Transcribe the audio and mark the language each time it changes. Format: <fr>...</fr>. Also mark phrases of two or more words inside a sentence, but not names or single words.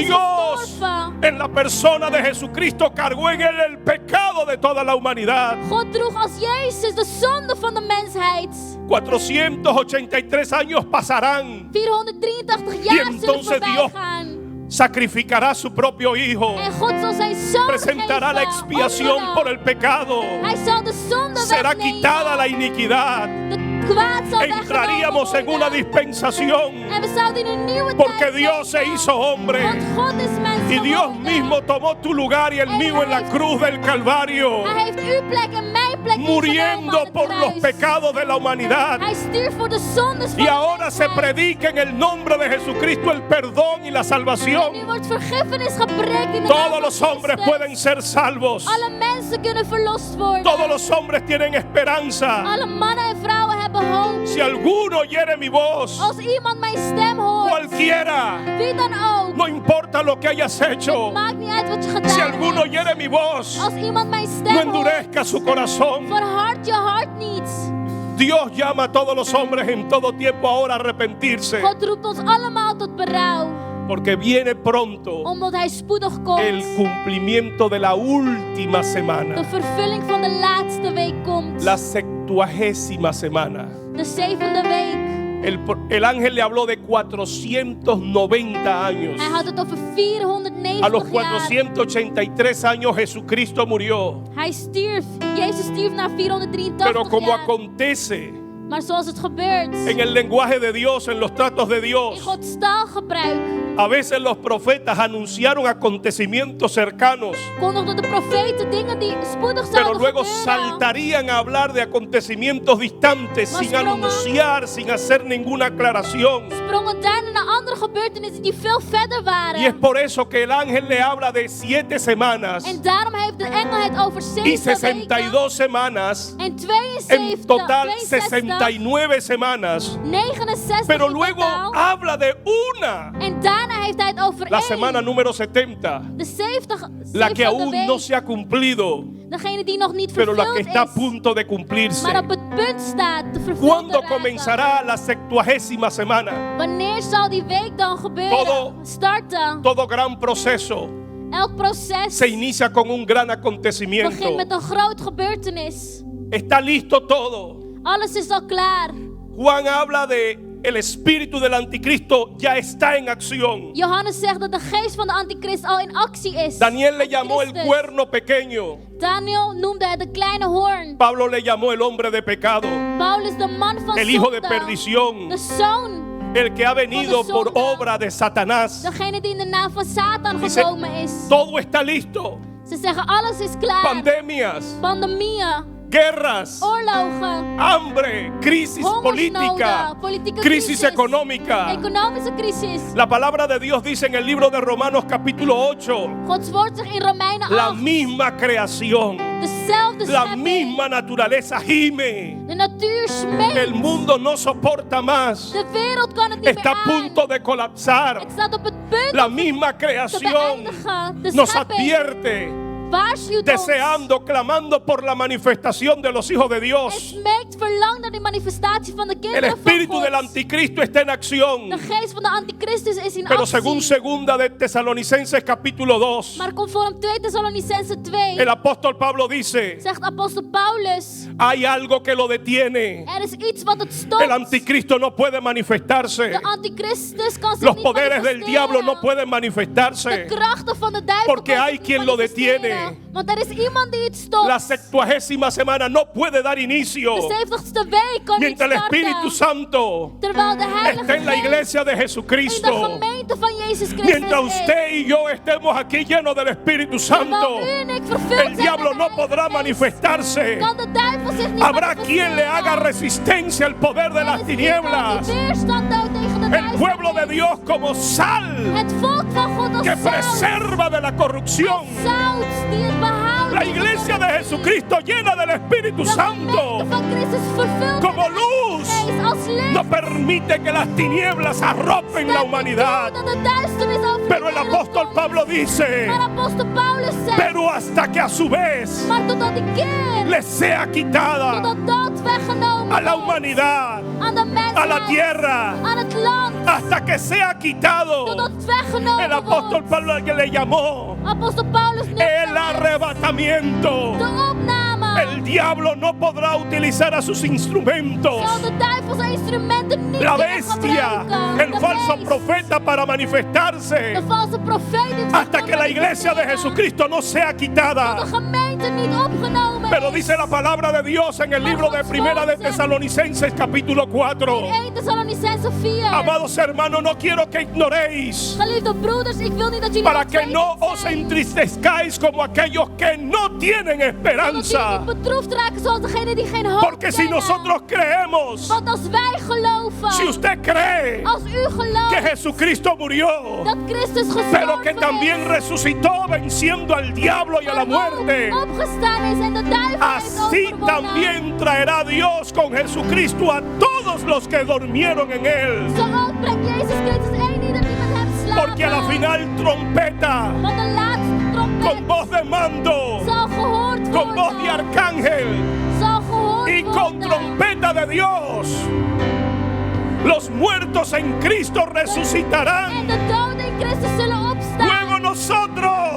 <es>Dios,</es> <nl>gestorven.</nl> <es>en la persona de Jesucristo, cargó en él el pecado de toda la humanidad.</es> <nl>God droeg als Jezus de zonde van de mensheid.</nl> <es>483 años pasarán. 483 Y</es> <nl>jaar zullen</nl> <es>entonces</es> <nl>voorbij</nl> <es>Dios</es> <nl>gaan.</nl> <es>sacrificará a su propio Hijo.</es> <nl>En God zal zijn zoon</nl> <es>Presentará la</es> <nl>geven,</nl> <es>expiación</es> <nl>offeren.</nl> <es>por el pecado.</es> <nl>Hij zal de zonde</nl> <es>Será</es> <nl>wegnemen.</nl> <es>quitada la iniquidad.</es> <nl>De kwaad zal</nl> <es>Entraríamos en</es> <nl>weggenomen</nl> <es>una</es> <nl>worden.</nl> <es>dispensación.</es> <nl>En we zouden in een nieuwe</nl> <es>Porque</es> <nl>tijd</nl> <es>Dios se</es> <nl>leven.</nl> <es>hizo hombre.</es> <nl>Want God is mens</nl> <es>Y Dios</es> <nl>geworden.</nl> <es>mismo tomó tu lugar y el mío en la cruz del Calvario,</es> <nl>Hij heeft uw plek en mijn plek ingenomen</nl> <es>muriendo</es> <nl>aan het</nl> <es>por los</es> <nl>kruis.</nl> <es>pecados de la humanidad.</es> <nl>Hij stierf voor de zondes van</nl> <es>Y</es> <nl>de</nl> <es>ahora se</es> <nl>mensheid.</nl> <es>predica en el nombre de Jesucristo el perdón y la</es> <nl>En nu</nl> <es>salvación.</es> <nl>wordt vergiffenis gepreekt in de naam</nl> <es>Todos</es> <nl>van</nl> <es>los hombres</es> <nl>Christus.</nl> <es>pueden ser salvos.</es> <nl>Alle mensen kunnen verlost worden.</nl> <es>Todos los hombres tienen esperanza.</es> <nl>Alle mannen en vrouwen hebben hoop.</nl> <es>Si alguno oyere mi voz,</es> <nl>Als iemand mijn stem hoort,</nl> <es>cualquiera,</es> <nl>wie dan ook,</nl> <es>no importa lo que hayas hecho.</es> <nl>maakt niet uit wat je gedaan</nl> <es>Si alguno</es> <nl>hebt.</nl> <es>oyere mi voz,</es> <nl>Als iemand mijn</nl> <es>no</es> <nl>stem hoort,</nl> <es>endurezca su corazón.</es> <nl>verhard je hart niet.</nl> <es>Dios llama a todos los hombres en todo tiempo ahora a arrepentirse,</es> <nl>God roept ons allemaal tot berouw,</nl> <es>porque viene pronto</es> <nl>omdat hij spoedig komt.</nl> <es>el cumplimiento de la última</es> <nl>De</nl> <es>semana,</es> <nl>vervulling van de laatste week komt.</nl> <es>la 70ª semana.</es> <nl>De zevende week.</nl> <es>El ángel le habló de 490 años.</es> <nl>Hij had het over 490</nl> <es>A los</es> <nl>jaar.</nl> <es>483 años Jesucristo murió.</es> <nl>Hij stierf. Jezus stierf na 483</nl> <es>Pero como</es> <nl>jaar.</nl> <es>acontece</es> <nl>Maar zoals het gebeurt,</nl> <es>en el lenguaje de Dios, en los tratos de</es> <nl>in</nl> <es>Dios,</es> <nl>Gods taalgebruik,</nl> <es>a veces los profetas anunciaron acontecimientos cercanos,</es> <nl>kondigden de profeten dingen die spoedig</nl> <es>pero</es> <nl>zouden</nl> <es>luego</es> <nl>gebeuren.</nl> <es>saltarían a hablar de acontecimientos distantes</es> <nl>Maar</nl> <es>sin</es> <nl>sprongen-</nl> <es>anunciar, sin hacer ninguna aclaración.</es> <nl>Sprongen daarna naar andere gebeurtenissen die veel verder waren.</nl> <es>Y es por eso que el ángel le habla de 7 semanas</es> <nl>En daarom heeft de engel het over</nl> <es>y</es> <nl>7 weken</nl> <es>62 semanas,</es> <nl>en 72,</nl> <es>en total</es> <nl>62,</nl> <es>69 semanas.</es> <nl>69</nl> <es>Pero</es> <nl>in</nl> <es>luego</es> <nl>totaal.</nl> <es>habla de una,</es> <nl>En daarna heeft hij het over</nl> <es>la</es> <nl>één.</nl> <es>semana número 70,</es> <nl>De 70,</nl> <es>la que</es> <nl>70e</nl> <es>aún</es> <nl>week.</nl> <es>no se ha cumplido,</es> <nl>Degene die nog niet</nl> <es>pero la que</es> <nl>vervuld</nl> <es>está a</es> <nl>is.</nl> <es>punto de cumplirse.</es> <nl>Maar op het punt staat te vervuld te</nl> <es>¿Cuándo</es> <nl>raken.</nl> <es>comenzará la 70ª semana?</es> <nl>Wanneer zal die week dan gebeuren?</nl> <es>Todo-</es> <nl>Starten.</nl> <es>Todo gran proceso</es> <nl>Elk proces</nl> <es>se inicia con un gran</es> <nl>begint</nl> <es>acontecimiento.</es> <nl>met een groot gebeurtenis.</nl> <es>Está listo todo.</es> <nl>Alles is al klaar.</nl> <es>Juan habla de el espíritu del anticristo ya está en acción.</es> <nl>Johannes zegt dat de geest van de antichrist al in actie is.</nl> <es>Daniel le llamó el</es> <nl>Christus.</nl> <es>cuerno pequeño.</es> <nl>Daniel noemde het de kleine hoorn.</nl> <es>Pablo le llamó el hombre de pecado,</es> <nl>Paulus de man van</nl> <es>el hijo de</es> <nl>zonde.</nl> <es>perdición,</es> <nl>De zoon.</nl> <es>el que ha venido</es> <nl>Van de</nl> <es>por</es> <nl>zonde.</nl> <es>obra de Satanás.</es> <nl>Degene die in de naam van Satan</nl> <es>Dice,</es> <nl>gekomen is.</nl> <es>todo está listo.</es> <nl>Ze zeggen alles is klaar.</nl> <es>Pandemias,</es> <nl>Pandemieën.</nl> <es>guerras,</es> <nl>oorlogen,</nl> <es>hambre, crisis política,</es> <nl>hongersnoden, politieke</nl> <es>crisis económica.</es> <nl>economische crisis.</nl> <es>La palabra de Dios dice en el libro de Romanos capítulo 8,</es> <nl>Gods woord zegt in Romeinen</nl> <es>la</es> <nl>8,</nl> <es>misma creación,</es> <nl>dezelfde</nl> <es>la</es> <nl>schepping,</nl> <es>misma naturaleza gime.</es> <nl>de natuur</nl> <es>El</es> <nl>smeekt,</nl> <es>mundo no soporta más.</es> <nl>de wereld kan het niet</nl> <es>Está a</es> <nl>meer aan.</nl> <es>punto de colapsar.</es> <nl>Het staat op het punt</nl> <es>La</es> <nl>om</nl> <es>misma</es> <nl>te</nl> <es>creación</es> <nl>beëindigen. De</nl> <es>nos</es> <nl>schepping</nl> <es>advierte,</es> <nl>waarschuwt ons.</nl> <es>deseando, clamando por la manifestación de los hijos de</es> <nl>En</nl> <es>Dios.</es> <nl>smeekt verlangt naar die manifestatie van de</nl> <es>El</es> <nl>kinderen van</nl> <es>espíritu del</es> <nl>God.</nl> <es>anticristo está en acción.</es> <nl>De geest van de antichristus is in</nl> <es>Pero</es> <nl>actie.</nl> <es>según segunda de Tesalonicenses capítulo 2,</es> <nl>Maar conform 2 Thessalonicense 2</nl> <es>el apóstol Pablo dice,</es> <nl>zegt apostel Paulus,</nl> <es>hay algo que lo detiene.</es> <nl>er is iets wat het</nl> <es>El</es> <nl>stopt.</nl> <es>anticristo no puede manifestarse.</es> <nl>De antichristus kan zich</nl> <es>Los</es> <nl>niet</nl> <es>poderes del diablo no</es> <nl>manifesteren.</nl> <es>pueden</es> <nl>De</nl> <es>manifestarse.</es> <nl>krachten van de duivel</nl> <es>Porque</es> <nl>kan</nl> <es>hay</es> <nl>zich niet</nl> <es>quien lo</es> <nl>manifesteren.</nl> <es>detiene.</es> <nl>Want er is iemand die het stopt.</nl> <es>La 70ª semana no puede dar inicio</es> <nl>De 70ste week kan niet</nl> <es>mientras el Espíritu</es> <nl>starten.</nl> <es>Santo</es> <nl>Terwijl de Heilige</nl> <es>está en la</es> <nl>Geest</nl> <es>iglesia de</es> <nl>in de</nl> <es>Jesucristo.</es> <nl>gemeente van Jezus Christus</nl> <es>Mientras</es> <nl>is.</nl> <es>usted y yo estemos aquí llenos del Espíritu Santo,</es> <nl>Terwijl u en ik vervuld</nl> <es>el</es> <nl>zijn</nl> <es>diablo</es> <nl>met</nl> <es>no</es> <nl>de</nl> <es>podrá</es> <nl>Heilige Geest,</nl> <es>manifestarse.</es> <nl>kan de duivel zich niet</nl> <es>Habrá quien le haga</es> <nl>manifesteren.</nl> <es>resistencia al poder de</es> <nl>Er</nl> <es>las</es> <nl>is</nl> <es>tinieblas.</es> <nl>iemand die weerstand houdt tegen de</nl> <es>El pueblo de</es> <nl>duisternis.</nl> <es>Dios como sal</es> <nl>Het volk van God als</nl> <es>que</es> <nl>zout.</nl> <es>preserva de la corrupción.</es> <nl>Zout die het behoudt.</nl> <es>La iglesia de Jesucristo llena del Espíritu</es> <nl>De</nl> <es>Santo</es> <nl>gemeente van Christus vervuld</nl> <es>como</es> <nl>met de</nl> <es>luz</es> <nl>Geest als licht.</nl> <es>no permite que las tinieblas arropen la humanidad.</es> <nl>Dat de duisternis over de</nl> <es>Pero el</es> <nl>wereld</nl> <es>apóstol</es> <nl>komt.</nl> <es>Pablo dice,</es> <nl>Maar apostel Paulus zegt,</nl> <es>pero hasta que a su vez</es> <nl>maar totdat die keer,</nl> <es>le sea quitada</es> <nl>totdat dat weggenomen</nl> <es>a la</es> <nl>wordt,</nl> <es>humanidad,</es> <nl>aan de mensheid,</nl> <es>a la tierra,</es> <nl>aan het land,</nl> <es>hasta que sea quitado.</es> <nl>totdat het weggenomen</nl> <es>El apóstol</es> <nl>wordt.</nl> <es>Pablo que le llamó</es> <nl>Apostel Paulus noemt</nl> <es>el</es> <nl>het</nl> <es>arrebatamiento.</es> <nl>de opname.</nl> <es>El diablo no podrá utilizar a sus instrumentos.</es> <nl>Zal de duivel zijn instrumenten niet</nl> <es>La</es> <nl>meer</nl> <es>bestia,</es> <nl>gebruiken.</nl> <es>el</es> <nl>De</nl> <es>falso</es> <nl>beest,</nl> <es>profeta para manifestarse</es> <nl>de valse profeet die</nl> <es>hasta</es> <nl>zich</nl> <es>que la iglesia de</es> <nl>manifesteren.</nl> <es>Jesucristo no sea</es> <nl>De</nl> <es>quitada.</es> <nl>gemeente niet opgenomen</nl> <es>Pero</es> <nl>is.</nl> <es>dice la palabra de Dios en el libro de Primera de Tesalonicenses capítulo 4.</es> <nl>In 1 Thessalonicense 4.</nl> <es>Amados hermanos, no quiero que ignoréis</es> <nl>Geliefde broeders, ik wil niet dat jullie</nl> <es>para que</es> <nl>onwetend</nl> <es>no os</es> <nl>zijn.</nl> <es>entristezcáis como aquellos que no tienen</es> <nl>Zodat jullie</nl> <es>esperanza.</es> <nl>niet bedroefd raken zoals degene die geen hoop</nl> <es>Porque si</es> <nl>kennen.</nl> <es>nosotros creemos,</es> <nl>Want als wij geloven,</nl> <es>si usted cree</es> <nl>als u gelooft</nl> <es>que Jesucristo murió,</es> <nl>dat Christus</nl> <es>pero que</es> <nl>gestorven</nl> <es>también</es> <nl>is,</nl> <es>resucitó venciendo al diablo y a la</es> <nl>maar ook</nl> <es>muerte,</es> <nl>opgestaan is en de duivel heeft</nl> <es>así</es> <nl>overwonnen,</nl> <es>también traerá Dios con Jesucristo a todos los que durmieron en él.</es> <nl>zo ook brengt Jezus Christus één ieder die met hem slaapt.</nl> <es>Porque a la final trompeta,</es> <nl>Want de laatste trompet</nl> <es>con voz de mando,</es> <nl>zal gehoord</nl> <es>con voz de</es> <nl>worden,</nl> <es>arcángel</es> <nl>zal gehoord</nl> <es>y con</es> <nl>worden.</nl> <es>trompeta de Dios, los muertos en Cristo</es> <nl>En</nl> <es>resucitarán.</es> <nl>de doden in Christus zullen opstaan.</nl> <es>Luego nosotros,</es>